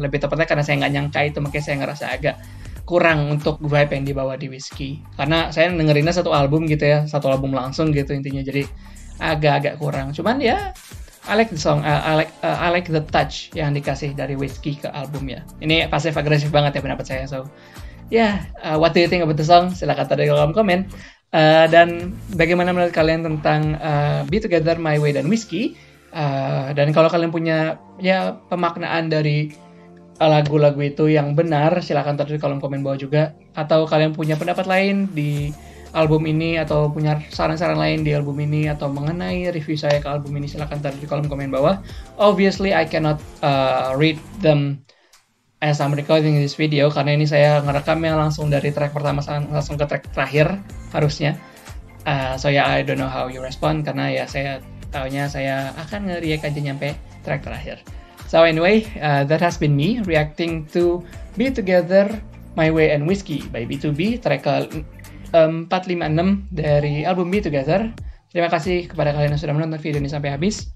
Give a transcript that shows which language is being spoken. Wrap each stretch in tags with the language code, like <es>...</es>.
<id>Lebih tepatnya karena saya nggak nyangka itu, makanya saya ngerasa agak kurang untuk vibe yang dibawa di Whiskey. Karena saya dengerinnya satu album gitu ya, satu album langsung gitu intinya. Jadi agak-agak kurang. Cuman ya</id> <en>I like the song, I like the touch</en> <id>yang dikasih dari Whiskey ke albumnya. Ini pasif agresif banget ya pendapat saya.</id> <en>So, what do you think about the song?</en> <id>Silahkan taruh di kolom komen. Dan bagaimana menurut kalian tentang Be Together, My Way, dan Whiskey? Dan kalau kalian punya ya pemaknaan dari lagu-lagu itu yang benar, silahkan taruh di kolom komen bawah juga. Atau kalian punya pendapat lain di album ini, atau punya saran-saran lain di album ini, atau mengenai review saya ke album ini, silahkan taruh di kolom komen bawah.</id> <en>Obviously I cannot read them as I'm recording this video,</en> <id>karena ini saya ngerekamnya langsung dari track pertama langsung ke track terakhir harusnya.</id> <en>So yeah, I don't know how you respond,</en> <id>karena ya saya taunya saya akan nge-react aja nyampe track terakhir.</id> <en>So anyway, that has been me reacting to Be Together, My Way, and Whiskey by B2B,</en> <id>track ke 456 dari album</id> <en>Be Together.</en> <id>Terima kasih kepada kalian yang sudah menonton video ini sampai habis.</id>